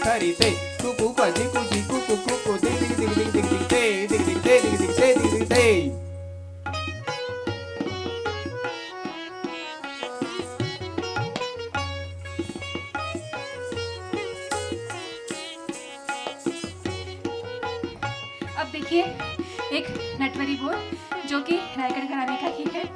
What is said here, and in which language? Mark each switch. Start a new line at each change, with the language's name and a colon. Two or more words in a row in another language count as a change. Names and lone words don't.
Hindi: ते कुकू कजी कुजी कुकू कुकू दिग दिग दिग दिग दिग दिग ते दिग दिग ते दिग दिग ते दिग दिग ते। अब देखिए एक नटवरी बोल जो कि रायगढ़ घराने का ही है।